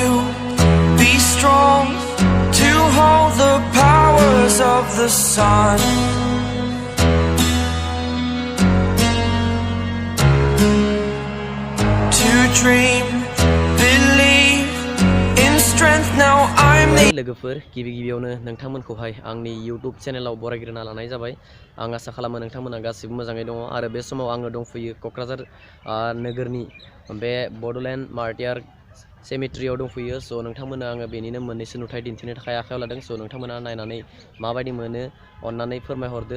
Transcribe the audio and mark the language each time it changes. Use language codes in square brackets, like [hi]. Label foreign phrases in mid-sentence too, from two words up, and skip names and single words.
[en] Be strong to hold the powers of the sun. To dream, believe in strength. Now I'm the [brx] लोगोफोर गिबियावनो नोंथांमोनखौहाय आंनि YouTube चेनेलाव बरायग्रोना लानाय जाबाय। आं आसा खालामो नोंथांमोना गासिबो मोजाङै दङ आरो बे समाव आङो दंफैयो क'क्राझार नोगोरनि बे बड'लेण्ड मार्टियार सेमेट्रियाव दंफैयो। स' नोंथांमोना आङो बेनिनो मोननैसो नुथाय दिन्थिनो थाखाय आखायाव लादों। स' नोंथांमोना नायनानै माबायदि मोनो अन्नानै फोरमायहरदो।